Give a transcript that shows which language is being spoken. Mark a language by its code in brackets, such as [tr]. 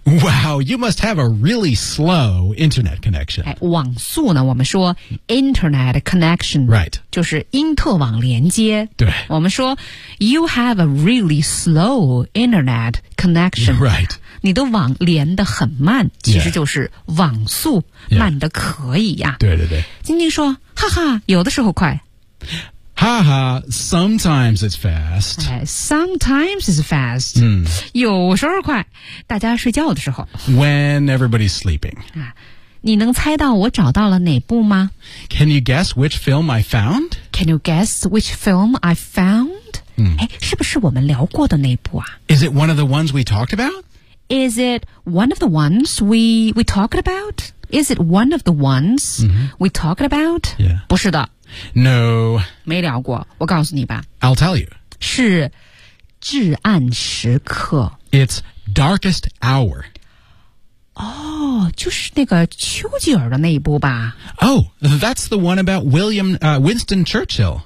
[en] Wow, you must have a really slow internet connection、 [zh] 网速呢我们说 [en] internet connection Right [zh] 就是因特网连接对我们说 [en] You have a really slow internet connection Right [zh] 你的网连得很慢其实就是网速慢得可以呀、 [en] yeah. [zh] 对对对晶晶说哈哈有的时候快哈哈 [en] sometimes it's fast、 sometimes it's fast、 [zh] 有时候快大家睡觉的时候 [en] when everybody's sleeping、 [zh] 你能猜到我找到了哪部吗 [en] can you guess which film I found can you guess which film I found、 [zh] 是不是我们聊过的那部啊 [en] is it one of the ones we talked about is it one of the ones we talked about? Is it one of the ones、mm-hmm. we talked about? Yeah. [zh] 不是的。 [en] No. [zh] 没聊过。我告诉你吧。 [en] I'll tell you. [zh] 是至暗时刻。 [en] It's darkest hour. [zh] 哦、 [en] oh, [zh] 就是那个丘吉尔的那一部吧。 [en] Oh, that's the one about William,、Winston Churchill.